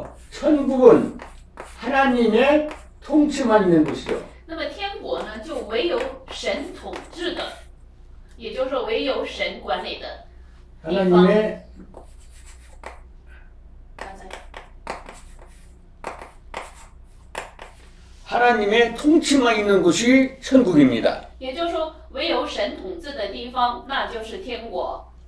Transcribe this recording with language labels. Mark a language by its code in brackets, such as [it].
[ko] 천국은 하나님의 통치만 있는 곳이죠. [zh] 那么天国呢，就唯有神统治的，也就是说唯有神管理的地方。 [ko] 하나님의 통치만 있는 곳이 천국입니다. [zh] 也就是说，唯有神统治的地方，那就是天国。